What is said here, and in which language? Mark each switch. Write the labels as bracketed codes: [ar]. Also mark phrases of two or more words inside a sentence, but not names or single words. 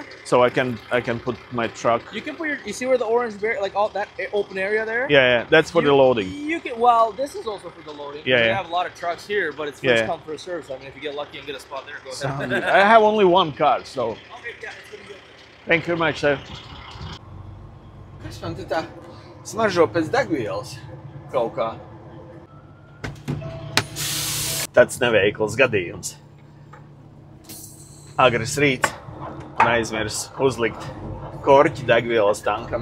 [en] So I can put my truck. You can put your. You see where the orange bear, like all that open area there? Yeah. That's for the loading. You can. Well, this is also for the loading. Yeah, We yeah. have a lot of trucks here, but it's Yeah, first yeah. come first serve. So I mean, if you get lucky and get a spot there, go So, ahead. I have only one car, so Okay, yeah, it's gonna be okay. thank you very much, sir. [lv] Kas man te tā smaržo pēc degvielas kaut kā? Tāds neveikls gadījums. Agres rīts un aizmirs uzlikt korķi degvielas tankam.